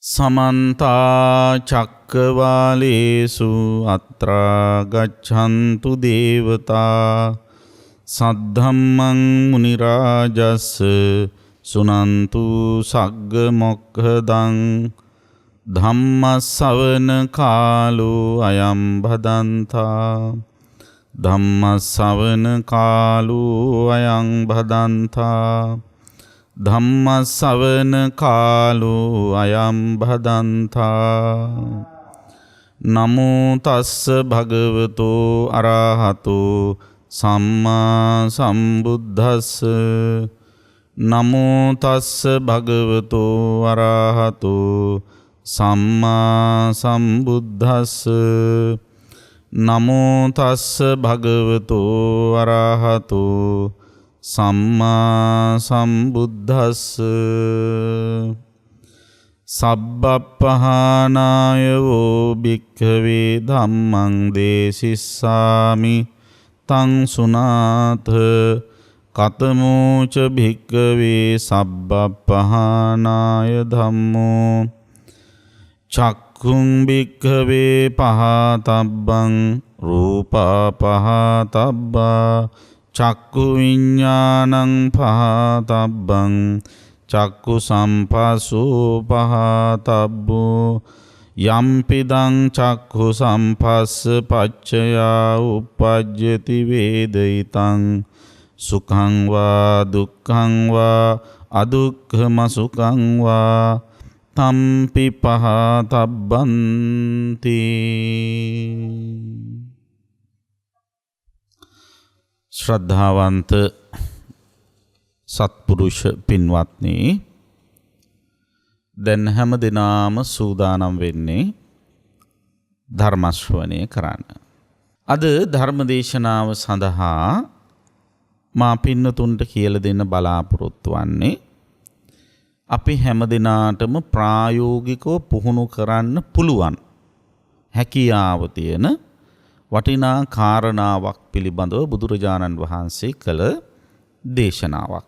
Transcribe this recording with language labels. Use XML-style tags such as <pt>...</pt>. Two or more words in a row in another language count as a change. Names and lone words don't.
<pi>समन्ता चक्रवालेषु अत्रा गच्छन्तु देवता सद्धम्मं मुनिराजस्य सुनन्तु सग्गमोक्खदं धम्मश्रवण कालो अयं भदन्ता धम्मश्रवण कालो अयं भदन्ता धम्मश्रवण कालो अयं भदन्ता नमो तस्स भगवतो अरहतो सम्मा सम्बुद्धस्स नमो तस्स भगवतो अरहतो सम्मा सम्बुद्धस्स नमो तस्स भगवतो अरहतो सम्मा सम्बुद्धस्स सब्बप्पहानाय वो भिक्खवे धम्मं देशिस्सामि तं सुनाथ कतमोच भिक्खवे सब्बप्पहानाय धम्मो चक्खुं भिक्खवे पहातब्बं रूपपहातब्बा चक्कु विज्ञानं पहातब्बं चक्कु संपस्सु पहातब्बो यम्पिदं चक्खु संपस्स पच्चया उपपज्यति वेदयितं सुखं वा दुःखं वा अदुःखमसुखं वा तम्पि पहातब्बन्ति।</pi> <si>ශ්‍රද්ධාවන්ත සත්පුරුෂ පින්වත්නි දැන් හැම දිනාම සූදානම් වෙන්නේ ධර්ම ශ්‍රවණය කරන්න. අද ධර්ම දේශනාව සඳහා මා පින්නතුන්ට කියලා දෙන්න බලාපොරොත්තු වෙන්නේ අපි හැම දිනාටම ප්‍රායෝගිකව පුහුණු කරන්න පුළුවන් හැකියාව තියෙන වටිනා කාරණාවක් පිළිබඳව බුදුරජාණන් වහන්සේ කළ දේශනාවක්.</si>